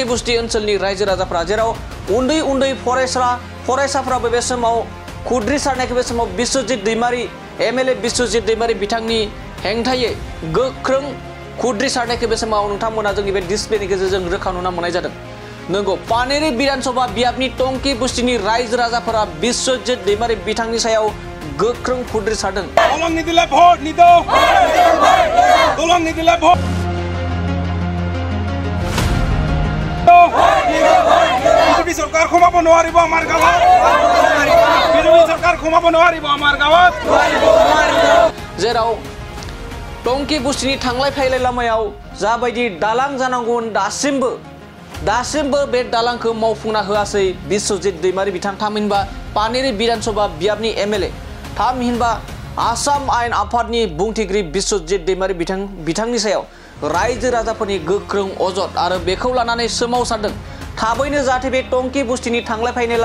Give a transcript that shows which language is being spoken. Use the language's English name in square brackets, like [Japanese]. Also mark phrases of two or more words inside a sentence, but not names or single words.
[Bodo] बस्ति ओनसोलनि रायजो राजाफ्रा जेराव उन्दै उन्दै फरायसाफ्राबो बे समाव खुद्रिसारनायखौ बे समाव बिश्वजित दैमारि एमएलए बिश्वजित दैमारि बिथांनि हेंथायै गोख्रों खुद्रिसारनायखौ बे समाव नोंथांमोना जोंनि बे डिसप्लेनि गेजेरजों रोखा नुना मोननाय जादों नंगौ पानेरि विधानसभा बियाबनि टंकी बस्तिनि रायजो राजाफोरा बिश्वजित दैमारि बिथांनि सायाव गोख्रों खुद्रिसारदों दलं निदिले भोट निदो दलं निदिले भोट [Assamese] বিজেপি সরকার ক্ষমাব নোৱাৰিব আমাৰ গাঁৱত বিজেপি সরকার ক্ষমাব নোৱাৰিব আমাৰ গাঁৱত [Bodo] जेराव टंकी बस्तिनि थांलाय फैलाय लामायाव जाबायदि दालां जानांगौमोन दासिमबो बे दालांखौ मावफुंना होआसै बिश्वजित दैमारि बिथां थामहिनबा पानेरि विधानसभा बियाबनि एमएलए थामहिनबा आसाम आयेन आफादनि बुंथिगिरि बिश्वजित दैमारि बिथांनि सायाव रायजो राजाफोरनि गोख्रों अजद आरो बेखौ लानानै सोमावसारदों थाबैनो जाहाथे बे टंकी बस्तिनि थांलाय फैलाय